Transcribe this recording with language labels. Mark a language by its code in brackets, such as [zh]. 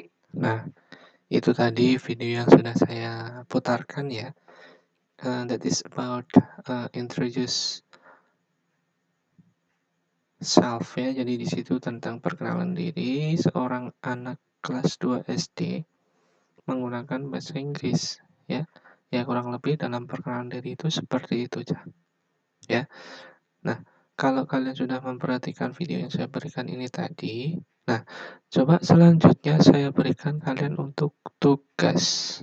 [id] Nah, itu tadi video yang sudah saya putarkan ya. [en] That is about introduce self ya. [id] Jadi di situ tentang perkenalan diri seorang anak kelas 2 SD menggunakan bahasa Inggris ya. Ya kurang lebih dalam perkenalan diri itu seperti itu ya. Nah, kalau kalian sudah memperhatikan video yang saya berikan ini tadi, nah coba selanjutnya saya berikan kalian untuk tugas.